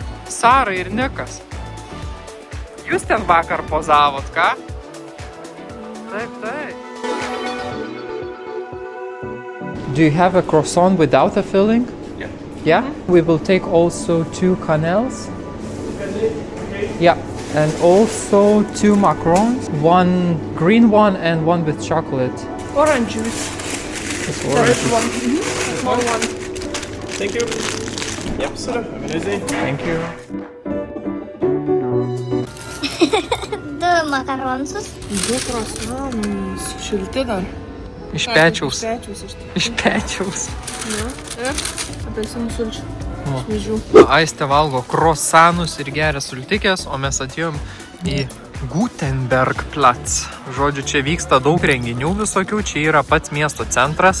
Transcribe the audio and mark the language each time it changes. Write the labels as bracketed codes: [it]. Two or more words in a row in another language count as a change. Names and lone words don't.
[lt] Sara ir Nikas. Jūs ten vakar pozavot, ką? Taip, taip. [en] Do you have a croissant without a filling? Yeah. Yeah? We will take also 2 canels. Yeah. And also 2 macarons, 1 green one and 1 with chocolate. Orange juice. It's There orange. is one. Small one. Thank you. Yep, sir. Have a nice day. Thank you. [lt] Du makaronsus. Du croissants. Šilti dar. Iš pečiaus. Pečiaus iš tikrųjų. Iš pečiaus. Ir apelsinų sulčių. O. Šviežių. Aistė valgo krosanus ir geria sultikės, o mes atėjom į Gutenbergplatz. Žodžiu, čia vyksta daug renginių visokių, čia yra pats miesto centras.